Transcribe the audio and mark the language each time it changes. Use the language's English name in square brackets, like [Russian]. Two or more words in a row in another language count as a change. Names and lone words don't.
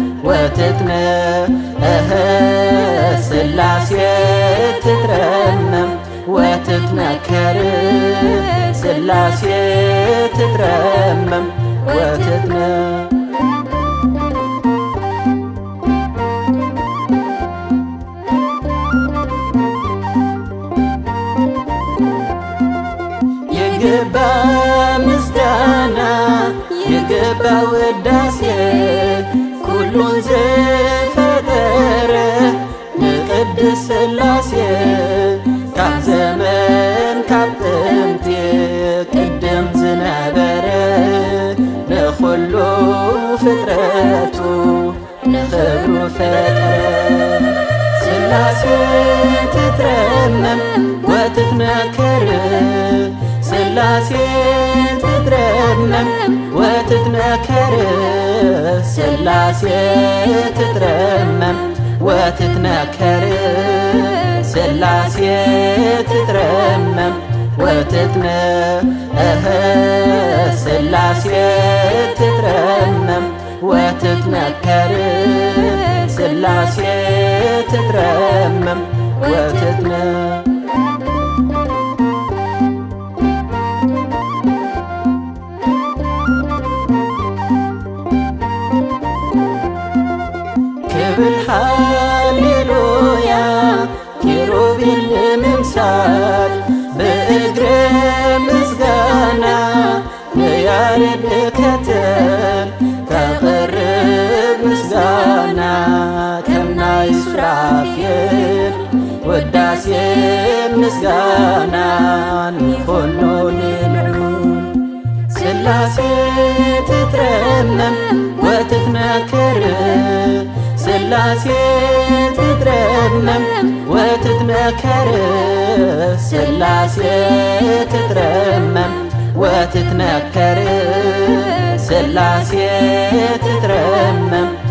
[Geez] ሥላሴ ትትረመም ወትትነከር ሥላሴ ትትረመም [Amharic] ይግባ ምስጋና ይግባ [Tigrinya] ውዳሴ ኩሉን ዘፈጠረ ንቅድስ ሥላሴ ካብ ዘመን ካብ ጥንቲ ቅድም ዝነበረ ንኹሉ ፍጥረቱ ንኽብሩ ፈጠረ [Geez] ሥላሴ ትትረመም ወትትነከር ሥላሴ ትትረመም ወትትነከር ሥላሴ ትትረመም ወትትነከር ሥላሴ ትትረመም ሥላሴ ትትረመም ወትትነከር ሥላሴ ትትረመም [Tigrinya] ክብል ሃሌሉያ ኪሩቤል ንምምሳል ብእግረ ምስጋና ንያሬድ ከተል ተቕርብ ምስጋና ከምናይ ሱራፌል ውዳሴ ምስጋናን ይኹኑ ንልዑል [Geez] ሥላሴ ትትረመም ወትትነከር ሥላሴ ትትረመም ወትትነከር ሥላሴ ትትረመም ወትትነከር ሥላሴ ትትረመም